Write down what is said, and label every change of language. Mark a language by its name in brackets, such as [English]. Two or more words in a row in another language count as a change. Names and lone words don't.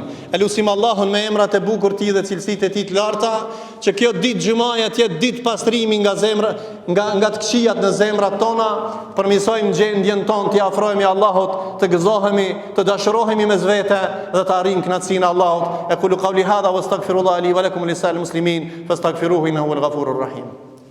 [Albanian] Elusim Allahun me emrat e bukur ti dhe cilësitë e tij të larta, që kjo ditë xhumaja të jetë ditë pastrimi nga zemra, nga të këqijat në zemrat tona, përmirësojmë gjendjen tonë, t'i afrohemi Allahut, të gëzohemi, të dashurohemi mes vete dhe të arrijmë kënaqësinë e Allahut. [Arabic] أقول قولي هذا وأستغفر الله لي ولكم ولسائر المسلمين فاستغفروه إنه هو الغفور الرحيم.